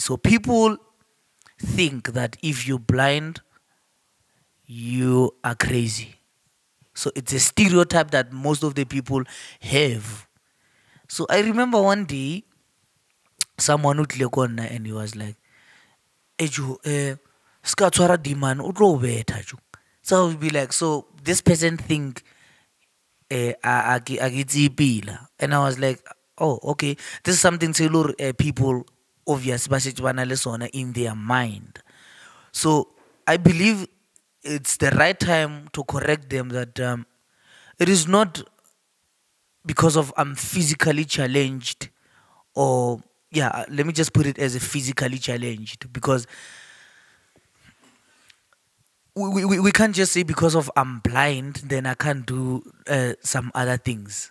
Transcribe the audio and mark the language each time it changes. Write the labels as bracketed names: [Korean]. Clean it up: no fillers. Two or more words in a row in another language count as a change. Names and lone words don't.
[English] So people think that if you're blind, you are crazy. So it's a stereotype that most of the people have. So I remember one day, someone would look on and he was like, Eju, [Tswana] ska tshwara diman, o tlo o betha jo." [English] So I would be like, so this person think [Tswana] a ke tsebile. [English] And I was like, oh, okay, this is something people obviously [Tswana] ba shetse ba na le sona [English] in their mind. So I believe it's the right time to correct them that it is not because of I'm physically challenged, or yeah, let me just put it as a physically challenged, because we can't just say because of I'm blind, then I can't do some other things.